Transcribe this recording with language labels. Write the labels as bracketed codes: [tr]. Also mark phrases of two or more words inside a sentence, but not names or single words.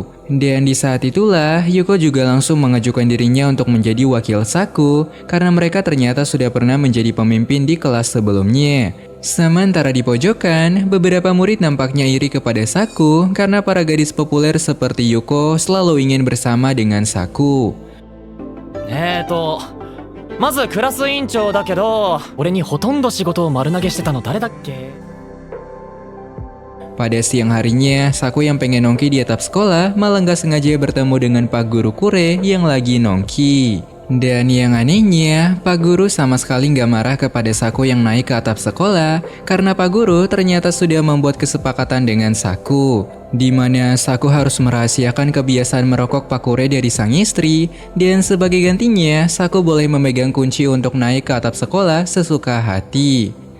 [id] Dan di saat itulah, Yuko juga langsung mengajukan dirinya untuk menjadi wakil Saku karena mereka ternyata sudah pernah menjadi pemimpin di kelas sebelumnya. Sementara di pojokan, beberapa murid nampaknya iri kepada Saku karena para gadis populer seperti Yuko selalu ingin bersama dengan Saku. [ja] まずクラス委員長だけど、俺にほとんど仕事を丸投げしてたの誰だっけ? [id] Pada siang harinya, Saku yang pengen nongki di atap sekolah malah gak sengaja bertemu dengan Pak Guru Kure yang lagi nongki. Dan yang anehnya, Pak Guru sama sekali gak marah kepada Saku yang naik ke atap sekolah karena Pak Guru ternyata sudah membuat kesepakatan dengan Saku, di mana Saku harus merahasiakan kebiasaan merokok Pak Kure dari sang istri dan sebagai gantinya Saku boleh memegang kunci untuk naik ke atap sekolah sesuka hati.